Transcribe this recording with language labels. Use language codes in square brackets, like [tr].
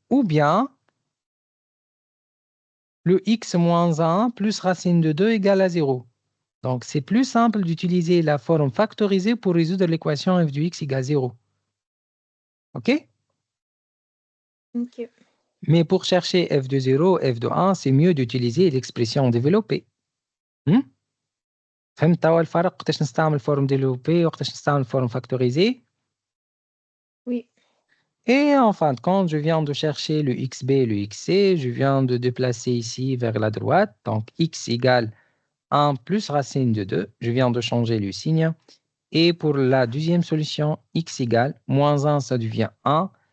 [fr] Ou bien, le x moins 1 plus racine de 2 égale à 0. Donc, c'est plus simple d'utiliser la forme factorisée pour résoudre l'équation f de x égale 0. OK? Ok. Mais pour chercher f de 0, f de 1, c'est mieux d'utiliser l'expression développée. [ar] فهمت توا الفرق وقتاش نستعمل forme développée وقتاش نستعمل forme factorisée? [fr] Oui. Et en fin de compte, je viens de chercher le xb et le xc. Je viens de déplacer ici vers la droite. Donc, x égale 1 plus racine de 2. Je viens de changer le signe. Et pour la deuxième solution, x égale moins 1, ça devient 1.